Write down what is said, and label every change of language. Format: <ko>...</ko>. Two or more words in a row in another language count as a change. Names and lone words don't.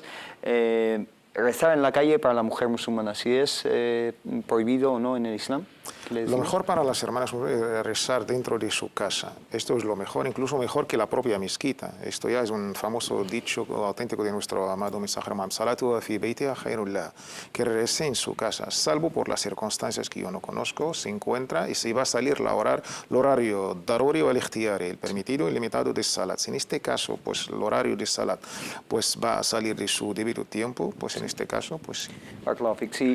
<es>Rezar en la calle para la mujer musulmana, ¿si es prohibido o no en el Islam? Lo mejor para las hermanas es rezar dentro de su casa. Esto es lo mejor, incluso mejor que la propia mezquita. Esto ya es un famoso dicho auténtico de nuestro amado mensaje Muhammad</es> <ar>صلاة في بيتها خيرالله,</ar> <es>que rece en su casa, salvo por las circunstancias que yo no conozco, se encuentra y si va a salir el horario daruri o el ikhtiyari, el permitido y limitado de salat. Si en este caso, pues el horario de salat pues va a salir de su debido tiempo, pues en este caso, pues sí.</es>